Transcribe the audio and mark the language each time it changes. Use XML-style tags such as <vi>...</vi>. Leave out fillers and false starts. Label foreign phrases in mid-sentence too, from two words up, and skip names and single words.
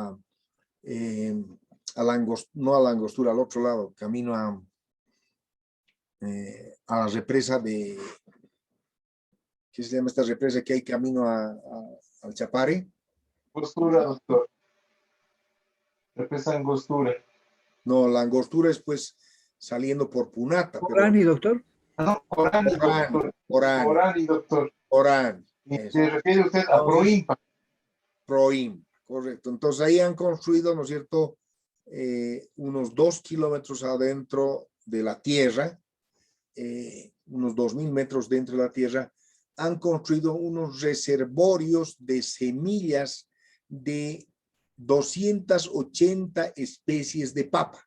<es>no a la Angostura, al otro lado, camino a la represa de, ¿qué se llama esta represa que hay camino al Chapare? Angostura, doctor. Represa Angostura. No, la Angostura es pues saliendo por Punata. ¿Orani, doctor? No, Orani, doctor. Orani, doctor. Orani. Se refiere usted a Proimpa. Proimpa, correcto. Entonces ahí han construido, ¿no es cierto?, unos 2 kilómetros adentro de la tierra, unos 2.000 metros dentro de la tierra, han construido unos reservorios de semillas de 280 especies de papa.</es>